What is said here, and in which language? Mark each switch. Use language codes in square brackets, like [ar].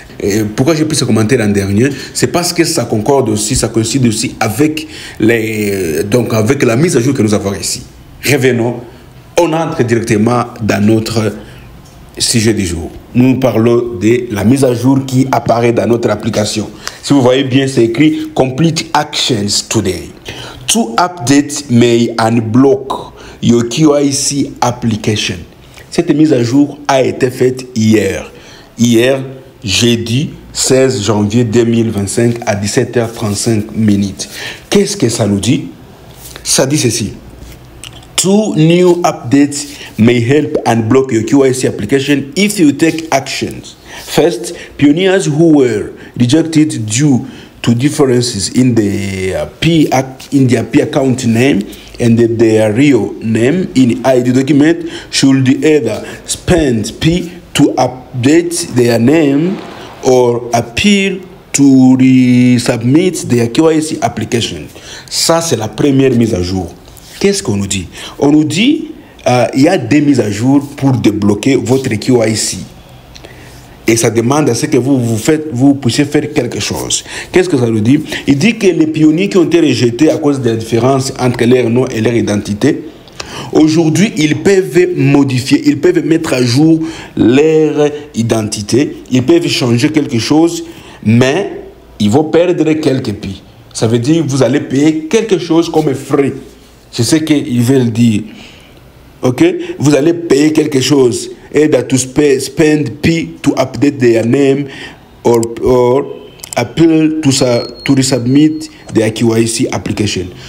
[fr] Et pourquoi j'ai pris ce commentaire en dernier? C'est parce que ça concorde aussi, ça coïncide aussi avec avec la mise à jour que nous avons ici. Revenons, on entre directement dans notre sujet du jour. Nous parlons de la mise à jour qui apparaît dans notre application. Si vous voyez bien, c'est écrit [en] Complete Actions Today. To update may unblock your KYC application. [fr] Cette mise à jour a été faite hier. Hier, jeudi 16 janvier 2025 à 17h35 minutes. Qu'est-ce que ça nous dit? Ça dit ceci. [en] Two new updates may help unblock your KYC application if you take actions. First, pioneers who were rejected due to differences in their P account name and their real name in ID document should either spend P to update their name or appeal to resubmit their KYC application. [fr] Ça, c'est la première mise à jour. Qu'est-ce qu'on nous dit? On nous dit il y a des mises à jour pour débloquer votre KYC. Et ça demande à ce que vous puissiez faire quelque chose. Qu'est-ce que ça nous dit? Il dit que les pionniers qui ont été rejetés à cause de la différence entre leur nom et leur identité, aujourd'hui, ils peuvent modifier, ils peuvent mettre à jour leur identité, ils peuvent changer quelque chose, mais ils vont perdre quelques pi. Ça veut dire que vous allez payer quelque chose comme frais. C'est ce qu'ils veulent dire. Ok? Vous allez payer quelque chose. [en] Either to spend P to update their name or appeal to resubmit their KYC application.